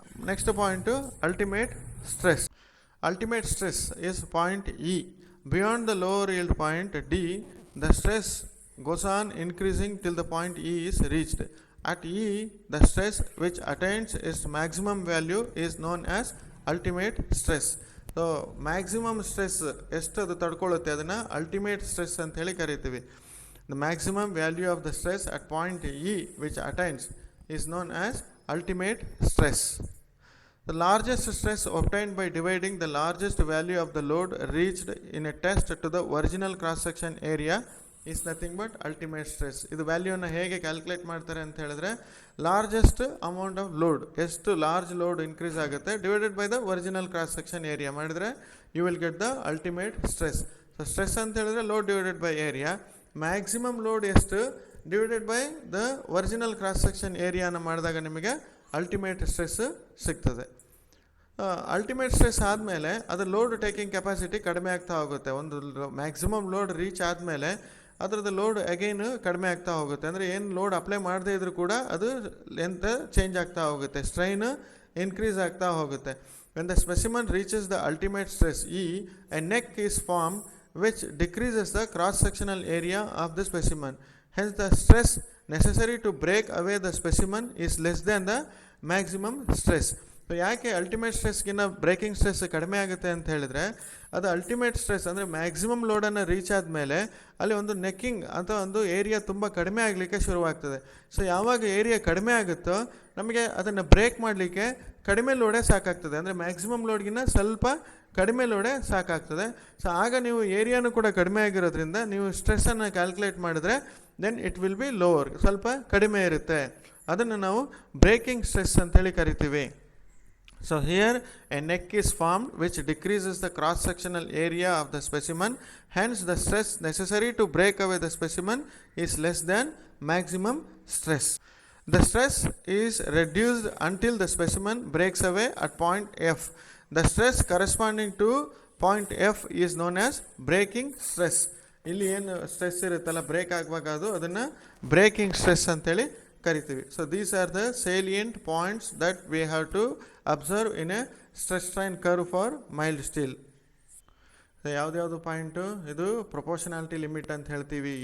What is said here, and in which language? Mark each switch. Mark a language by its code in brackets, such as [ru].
[en] Next point, ultimate stress. Ultimate stress is point E. Beyond the lower yield point D, the stress goes on increasing till the point E is reached. At E, the stress which attains its maximum value is known as ultimate stress. [kn] So maximum stress ಎಷ್ಟು ಅದು ತಡ್ಕೊಳ್ಳುತ್ತೆ ಅದನ್ನು ultimate stress ಅಂತ ಹೇಳಿ ಕರಿತೀವಿ. [en] The maximum value of the stress at point E which attains is known as ultimate stress. The largest stress obtained by dividing the largest value of the load reached in a test to the original cross section area is nothing but ultimate stress. [kn] ಇದು ವ್ಯಾಲ್ಯೂನ ಹೇಗೆ calculate ಮಾಡ್ತಾರೆ ಅಂತ ಹೇಳಿದ್ರೆ, [en] Largest amount of load, ಎಷ್ಟು large load increase ಆಗುತ್ತೆ divided by the original cross section area ಮಾಡಿದ್ರೆ you will get the ultimate stress. So stress ಅಂತ ಹೇಳಿದ್ರೆ load divided by area, maximum load ಎಷ್ಟು divided by the original cross section ಏರಿಯಾನ [kn] ಮಾಡಿದಾಗ ನಿಮಗೆ [en] Ultimate stress ಸಿಗ್ತದೆ. [kn] Ultimate stress ಆದಮೇಲೆ ಅದು load taking capacity ಕಡಿಮೆ ಆಗ್ತಾ ಹೋಗುತ್ತೆ. ಒಂದು ಮ್ಯಾಕ್ಸಿಮಮ್ ಲೋಡ್ ರೀಚ್ ಆದಮೇಲೆ ಅದರದ್ದು ಲೋಡ್ ಅಗೈನ್ ಕಡಿಮೆ ಆಗ್ತಾ ಹೋಗುತ್ತೆ. ಅಂದರೆ ಏನು ಲೋಡ್ ಅಪ್ಲೈ ಮಾಡದೇ ಇದ್ರೂ ಕೂಡ ಅದು ಲೆಂತ್ ಚೇಂಜ್ ಆಗ್ತಾ ಹೋಗುತ್ತೆ, ಸ್ಟ್ರೈನ್ ಇನ್ಕ್ರೀಸ್ ಆಗ್ತಾ ಹೋಗುತ್ತೆ. [en] When the specimen reaches the ultimate stress ಇ, a neck is form which decreases the cross-sectional area of the specimen. Hence the stress necessary to break away the specimen is less than the maximum stress. [kn] So ಯಾಕೆ ultimate ಸ್ಟ್ರೆಸ್ಗಿನ್ನ breaking stress ಕಡಿಮೆ ಆಗುತ್ತೆ ಅಂತ ಹೇಳಿದ್ರೆ, ಅದು ultimate stress ಅಂದರೆ maximum ಲೋಡನ್ನು reach ಆದಮೇಲೆ ಅಲ್ಲಿ ಒಂದು ನೆಕ್ಕಿಂಗ್ ಅಥವಾ ಒಂದು ಏರಿಯಾ ತುಂಬ ಕಡಿಮೆ ಆಗಲಿಕ್ಕೆ ಶುರುವಾಗ್ತದೆ. ಸೊ ಯಾವಾಗ ಏರಿಯಾ ಕಡಿಮೆ ಆಗುತ್ತೋ ನಮಗೆ ಅದನ್ನು ಬ್ರೇಕ್ ಮಾಡಲಿಕ್ಕೆ ಕಡಿಮೆ ಲೋಡೇ ಸಾಕಾಗ್ತದೆ, ಅಂದರೆ ಮ್ಯಾಕ್ಸಿಮಮ್ ಲೋಡ್ಗಿನ್ನ ಸ್ವಲ್ಪ ಕಡಿಮೆ ಲೋಡೇ ಸಾಕಾಗ್ತದೆ. ಸೊ ಆಗ ನೀವು ಏರಿಯಾನು ಕೂಡ ಕಡಿಮೆ ಆಗಿರೋದ್ರಿಂದ ನೀವು ಸ್ಟ್ರೆಸ್ಸನ್ನು ಕ್ಯಾಲ್ಕುಲೇಟ್ ಮಾಡಿದ್ರೆ [en] then it will be lower, [kn] ಸ್ವಲ್ಪ ಕಡಿಮೆ ಇರುತ್ತೆ. ಅದನ್ನು ನಾವು ಬ್ರೇಕಿಂಗ್ ಸ್ಟ್ರೆಸ್ ಅಂತೇಳಿ ಕರಿತೀವಿ. [en] So here a neck is formed which decreases the cross-sectional area of the specimen. Hence the stress necessary to break away the specimen is less than maximum stress. The stress is reduced until the specimen breaks away at point F. The stress corresponding to point F is known as breaking stress. [kn] ಇಲ್ಲಿ ಏನು stress ಇರುತ್ತಲ್ಲ break ಆಗುವಾಗ ಅದನ್ನು breaking stress ಅಂತೇಳಿ ಕರಿತೀವಿ. [en] So these are the salient points that we have to observe in a stress strain curve for mild steel. [kn] ಯಾವುದ್ಯಾವುದು point, ಇದು proportionality limit ಅಂತ ಹೇಳ್ತೀವಿ.